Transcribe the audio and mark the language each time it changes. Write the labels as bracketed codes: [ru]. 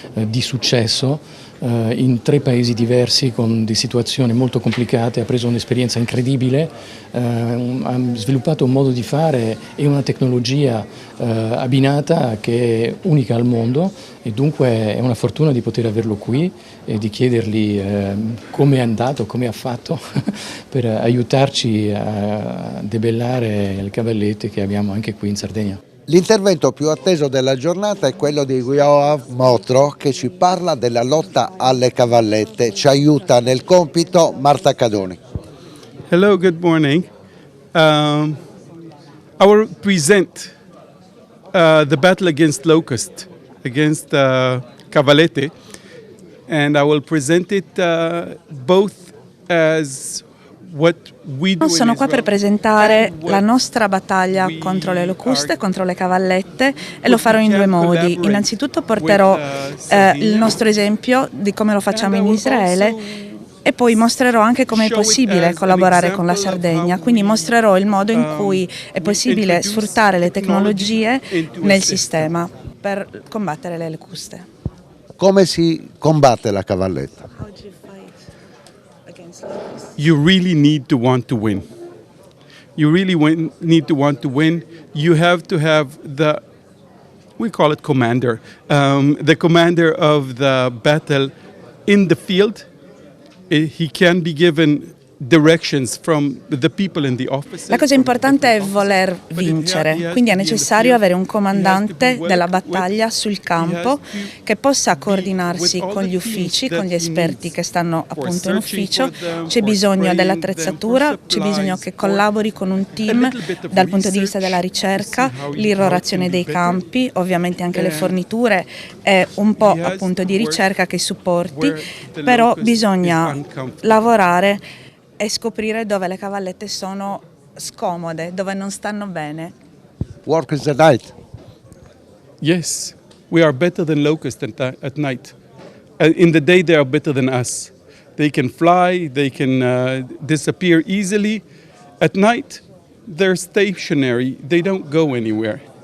[it] di successo in 3 paesi diversi con di situazioni molto complicate, ha preso un'esperienza incredibile, ha sviluppato un modo di fare e una tecnologia abbinata che è unica al mondo, e dunque è una fortuna di poter averlo qui e di chiedergli come è andato, come ha fatto per aiutarci a debellare le cavallette che abbiamo anche qui in Sardegna. L'intervento più atteso della giornata è quello di Yoav Motro, che ci parla della lotta alle cavallette. Ci aiuta nel compito Marta Cadoni. [en] Hello, good morning. I will present the battle against locust, against cavallette, and I will present it both as [it] Sono qua per presentare la nostra battaglia contro le locuste, contro le cavallette, e lo farò in 2 modi. Innanzitutto porterò il nostro esempio di come lo facciamo in Israele, e poi mostrerò anche come è possibile collaborare con la Sardegna, quindi mostrerò il modo in cui è possibile sfruttare le tecnologie nel sistema per combattere le locuste. Come si combatte la cavalletta? You really need to want to win. You really need to want to win. You have to have we call it commander, the commander of the battle in the field. He can be given directions from the people in the office. La cosa importante è voler vincere, quindi è necessario avere un comandante della battaglia sul campo che possa coordinarsi con gli uffici, con gli esperti che stanno appunto in ufficio. C'è bisogno dell'attrezzatura, c'è bisogno che collabori con un team dal punto di vista della ricerca, l'irrorazione dei campi, ovviamente anche le forniture e un po' appunto di ricerca che supporti, però bisogna lavorare e scoprire dove le cavallette sono scomode, dove non stanno bene. [en] Work is the night. Yes, we are better than locusts at night. In the day they are better than us. They can fly, they can disappear easily. At night they're stationary, they don't go anywhere.